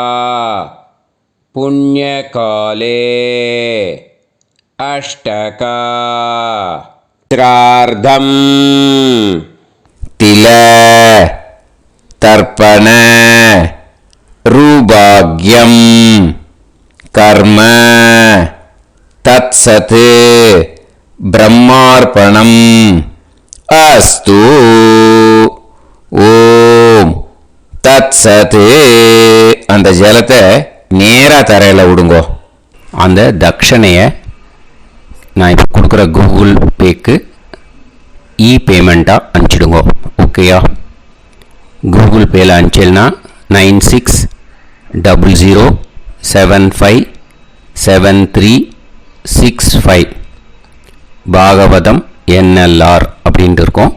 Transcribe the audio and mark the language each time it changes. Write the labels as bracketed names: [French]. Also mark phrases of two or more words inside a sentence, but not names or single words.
[Sanskrit] पुण्यकाले अष्टका श्रार्धं तिल तर्पण रूभाग्यं कर्म तत्सत् ब्रह्मार्पणम् अस्तु. [Tamil] ஓம் தத் சத். அந்த ஜலத்தை நேராக தரையில் விடுங்கோ. அந்த தட்சணையை நான் இப்போ கொடுக்குற கூகுள் பேக்கு பேமெண்ட்டாக அனுப்பிச்சிடுங்கோ. ஓகேயா? கூகுள் பேயில் அனுப்பிச்சல்னா 9600757365 பாகவதம் NLR அப்படின்ட்டு இருக்கும்.